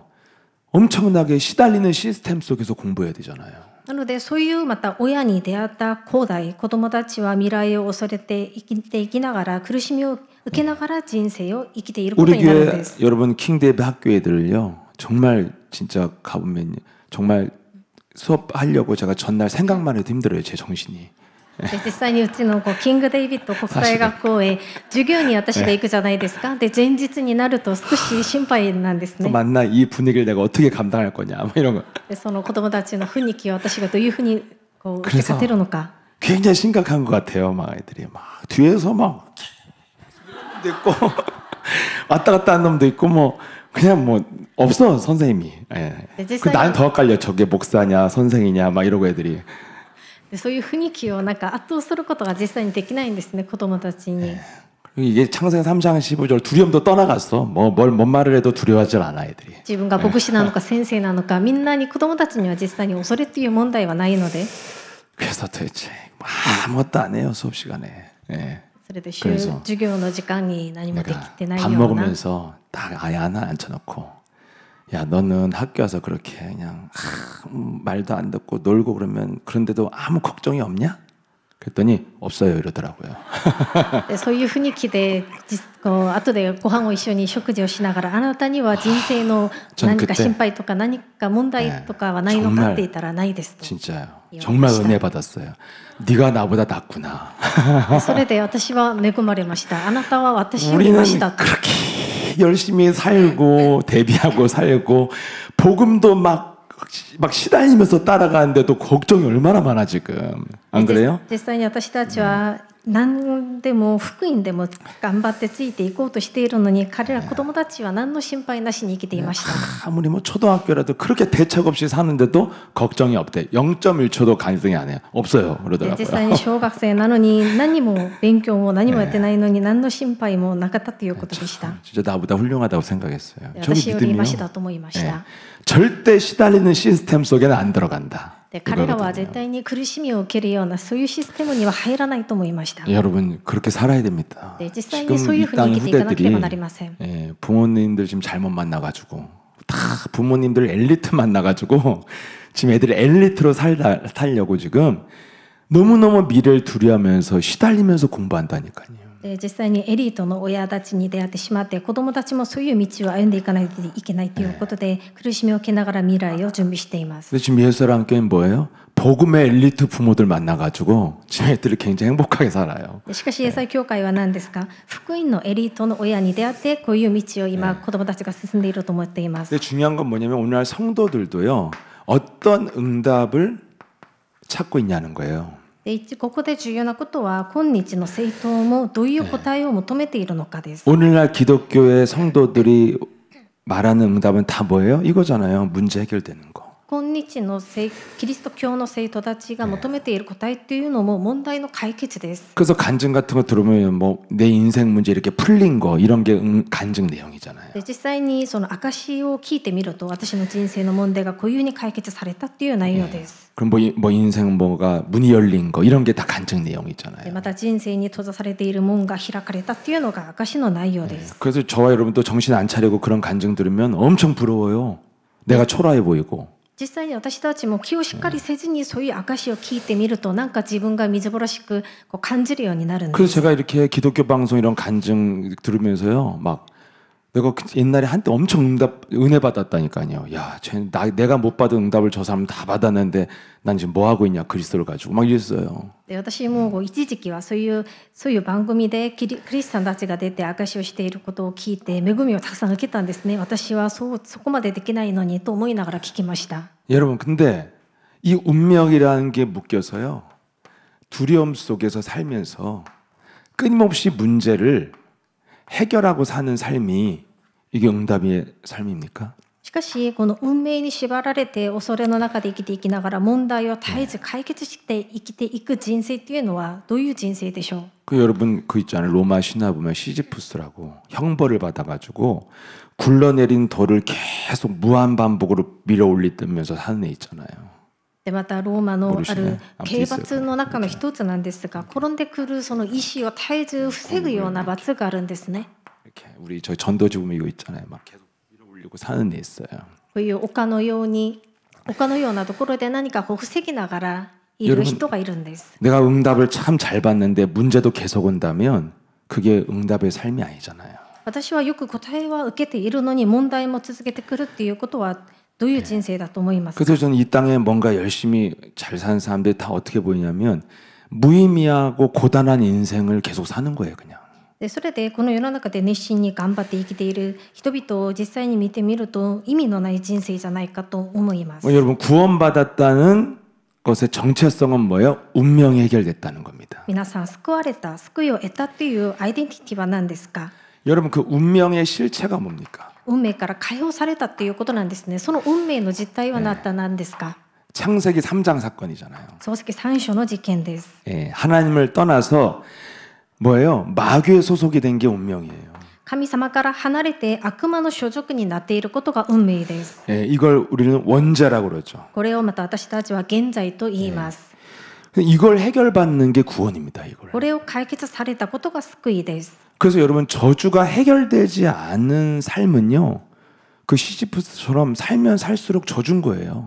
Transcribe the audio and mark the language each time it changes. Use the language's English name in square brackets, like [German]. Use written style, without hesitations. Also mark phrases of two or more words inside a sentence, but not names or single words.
[Korean] 엄청나게 시달리는 시스템 속에서 공부해야 되잖아요. [Japanese] なのでそういうまた親に出会った子供たちは未来を恐れて生きていきながら苦しみを受けながら人生を生きていること [Korean] 우리 [Japanese] になるん [Korean] 교회 [Japanese] です。 [Korean] 여러분 킹대배 학교 애들을요 정말 진짜 가보면 정말 수업하려고 제가 전날 생각만 해도 힘들어요 제 정신이. [Japanese] で実際にうちのキングデイビッド国際学校へ授業に私が行くじゃないですか。で前日になると少し心配なんですね。 [Korean] 만나 이 분위기를 내가 어떻게 감당할 거냐 뭐 이런 거. [Japanese] でその子供たちの雰囲気を私がどういうふうにこう受け勝てるのか。 [Korean] 굉장히 심각한 것 같아요. 막 애들이 막 뒤에서 막 있고 왔다 갔다 하는 놈도 있고 뭐 그냥 뭐 없어 선생님이. 예. 그 나는 더 헷갈려. 저게 목사냐 선생이냐 막 이러고 애들이. [Japanese] でそういう雰囲気をなんか圧倒することが実際にできないんですね子供たちに。 [Korean] 이게 창세기 3장 15절 두려움도 떠나갔어. 뭔 말을 해도 두려워하지 않아 애들이. [Japanese] 自分が牧師なのか先生なのかみんなに子供たちには実際に恐れっていう問題はないので。 [Korean] 그래서 도대체 아무것도 안 해요 수업 시간에. 예. [Japanese] それで授業の時間に何もできてないよ [Korean] 밥 [Japanese] うな。 [Korean] 먹으면서 딱 아예 하나 앉혀놓고 야 너는 학교 와서 그렇게 그냥 말도 안 듣고 놀고 그러면 그런데도 아무 걱정이 없냐? 그랬더니 없어요 이러더라고요. [Japanese] でそういう雰囲気で後でご飯を一緒に食事をしながらあなたには人生の何か心配とか何か問題とかはないのかって言ったらないですと。 [Korean] 진짜요. 정말 은혜 받았어요. 네가 나보다 낫구나. [Japanese] それで私は恵まれました。あなたは私より [Korean] 우리는 [Japanese] マシだと。 [Korean] 그렇게 열심히 살고 대비하고 살고 복음도 막 시달리면서 따라가는데도 걱정이 얼마나 많아 지금. 안 그래요? [Japanese] 実際に私たちは何でも福音でも頑張ってついていこうとしているのに彼ら子供たちは何の心配なしに生きていました。 [Korean] 아무리 뭐 초등학교라도 그렇게 대책 없이 사는데도 걱정이 없대. 0.1초도 간증이 안 해요. 없어요. [Japanese] 実 [Korean] 그러더라고요. [Japanese] 際に小学生なのに何も勉強も何もやってないのに何の心配もなかったということでした。 [Korean] 진짜 나보다 훌륭하다고 생각했어요. [Japanese] 私 [Korean] 저기 [Japanese] より [Korean] 믿으면 [Japanese] マシだと思いました。 [Korean] 절대 시달리는 시스템 속에는 안 들어간다. [Japanese] で彼らは絶対に苦しみを受けるようなそういうシステムには入らないと思いました。 [Korean] 여러분 그렇게 살아야 됩니다. [Japanese] で実際にそういうふうに生きていかなければなりません。 [Korean] 부모님들 지금 잘못 만나가지고 다 부모님들 엘리트 만나가지고 지금 애들 엘리트로 살려고 지금 너무너무 미래를 두려워하면서 시달리면서 공부한다니까요. [Japanese] で実際にエリートの親たちに出会ってしまって子どもたちもそういう道を歩んでいかないといけないということで苦しみを受けながら未来を準備しています。 [Korean] 근데 지금 예수랑교회는 뭐예요? 복음의 엘리트 부모들 만나가지고 지금 애들이 굉장히 행복하게 살아요. [Japanese] しかし英才教会は何ですか？福音のエリートの親に出会ってこういう道を今子どもたちが進んでいると思っています。 [Korean] 근데 중요한 건 뭐냐면 오늘날 성도들도요 어떤 응답을 찾고 있냐는 거예요. [Japanese] でここで重要なことは今日の聖徒もどういう答えを求めているのかです。 [Korean] 오늘날 기독교의 성도들이 말하는 응답은 다 뭐예요? 이거잖아요. 문제 해결되는 거. [Japanese] 今日のキリスト教の生徒たちが求めている答えっていうのも問題の解決です。 [Korean] 그래서 간증 같은 거 들으면 뭐 내 인생 문제 이렇게 풀린 거 이런 게 간증 내용이잖아요. [Japanese] で実際にその証を聞いてみると私の人生の問題がこういうふうに解決されたっていう内容です。 [Korean] 그럼 뭐 인생 뭐가 문이 열린 거 이런 게 다 간증 [Japanese] で [Korean] 내용이잖아요. [Japanese] また人生に閉ざされている門が開かれたっていうのが証の内容です。 [Korean] 그래서 저와 여러분도 정신 안 차리고 그런 간증 들으면 엄청 부러워요. 내가 초라해 보이고. [Japanese] 実際に私たちも気をしっかりせずにそういう証を聞いてみるとなんか自分がみずぼらしくこう感じるようになるんです。 [Korean] 그래서 제가 이렇게 기독교 방송 이런 간증 들으면서요, 막 내가 옛날에 한때 엄청 은혜 받았다니까요. 야, 내가 못 받은 응답을 저 사람 다 받았는데 난 지금 뭐 하고 있냐 그리스도를 가지고 막 이랬어요. [Japanese] で私も一時期はそういう番組でクリスチャンたちが出て証をしていることを聞いて恵みをたくさん受けたんですね。私はそこまでできないのにと思いながら聞きました。 [Korean] 여러분 근데 이 운명이라는 게 묶여서요. 두려움 속에서 살면서 끊임없이 문제를 해결하고 사는 삶이 이게 응답의 삶입니까? [Japanese] しかしこの運命に縛られて恐れの中で生きていきながら問題を絶えず解決して生きていく人生っていうのはどういう人生でしょう？ [Korean] 그 여러분 그 있잖아요. 로마 신화 보면 시지푸스라고 형벌을 받아가지고 굴러내린 돌을 계속 무한 반복으로 밀어올리면서 사는 애 있잖아요. [Japanese] でまたローマのある刑罰の中の一つなんですが転んでくるその石を絶えず防ぐような罰があるんですね。 [Korean] 이렇게 우리 저희 전도지 보면 이거 있잖아요. 막 계속 밀어올리고 사는 애 있어요. [Japanese] こういう丘のように他のようなところで何かこう防ぎながらいる人がいるんです。 [Korean] 내가 응답을 참 잘 받는데 문제도 계속 온다면 그게 응답의 삶이 아니잖아요. [Japanese] 私はよく答えは受けているのに問題も続けてくるっていうことはどういう人生だと思いますか? [Korean] 그래서 저는 이 땅에 뭔가 열심히 잘 사는 사람들이 다 어떻게 보이냐면 무의미하고 고단한 인생을 계속 사는 거예요, 그냥. [Japanese] でそれでこの世の中で熱心に頑張って生きている人々を実際に見てみると意味のない人生じゃないかと思います。 [Korean] 여러분 구원받았다는 것의 정체성은 뭐예요? 운명이 해결됐다는 겁니다. [Japanese] 皆さん救われた、救いを得たっていうアイデンティティは何ですか? [Korean] 여러분 그 운명의 실체가 뭡니까? [Japanese] 運命から解放されたっていうことなんですね。その運命の実態は何ですか? [Korean] 창세기 3장 사건이잖아요. [Japanese] 創世記3章の事件です。 [Korean] 예, 하나님을 떠나서 뭐예요? 마귀의 소속이 된 게 운명이에요. [Japanese] 神様から離れて悪魔の所属になっていることが運命です。 [Korean] 예, 이걸 우리는 원죄라고 그러죠. [Japanese] これをまた私たちは現在と言います。 [Korean] 이걸 해결받는 게 구원입니다. 이걸. [Japanese] これを解決されたことが救いです。 [Korean] 그래서 여러분 저주가 해결되지 않은 삶은요. 그 시지프스처럼 살면 살수록 저준 거예요.